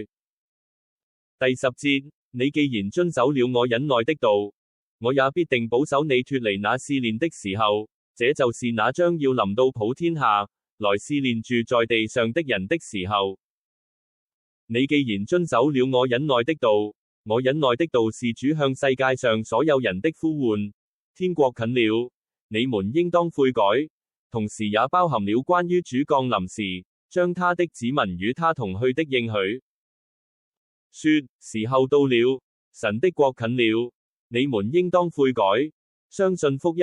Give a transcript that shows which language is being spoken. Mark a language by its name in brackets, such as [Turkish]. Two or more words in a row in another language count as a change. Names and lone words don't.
[Chinese] 第10節，你既然遵守了我忍耐的道，我也必定保守你脫離那試煉的時候，這就是那將要臨到普天下，來試煉住在地上的人的時候。你既然遵守了我忍耐的道，我忍耐的道是主向世界上所有人的呼喚。天國近了，你們應當悔改。同時也包含了關於主降臨時，將他的子民與他同去的應許。說，時候到了，神的國近了，你們應當悔改，相信福音。